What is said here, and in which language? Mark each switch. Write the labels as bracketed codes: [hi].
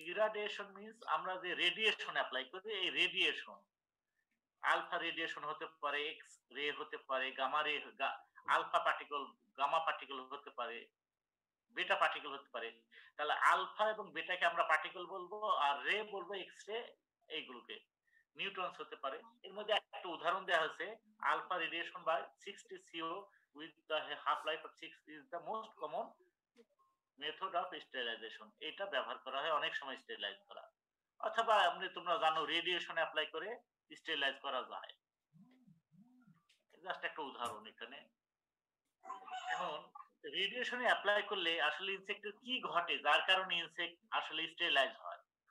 [bn] ইরাডিয়েশন means আমরা যে radiation apply করি, এই রেডিয়েশন আলফা রেডিয়েশন হতে পারে, এক্স রে হতে পারে, গামা রে, আলফা পার্টিকেল গামা পার্টিকেল হতে পারে, বেটা পার্টিকেল হতে পারে। তাহলে আলফা এবং বেটাকে আমরা পার্টিকেল বলবো, আর রে বলবো এক্স রে, এইগুলোকে নিউট্রনস হতে পারে। [en] এর মধ্যে একটা উদাহরণ দেওয়া হয়েছে, alpha radiation by 60 CO with the half life of 6 is the most common method of sterilization। [bn] এটা ব্যবহার করা হয় অনেক সময় স্টেরিলাইজ করা, অথবা আপনি তোমরা জানো রেডিয়েশন অ্যাপ্লাই করে স্টেরিলাইজ করা যায়। জাস্ট একটা উদাহরণ এখানে। এখন রেডিয়েশনে অ্যাপ্লাই করলে আসলে ইনসেক্টের কি ঘটে যার কারণে ইনসেক্ট আসলে স্টেরিলাইজ হয়?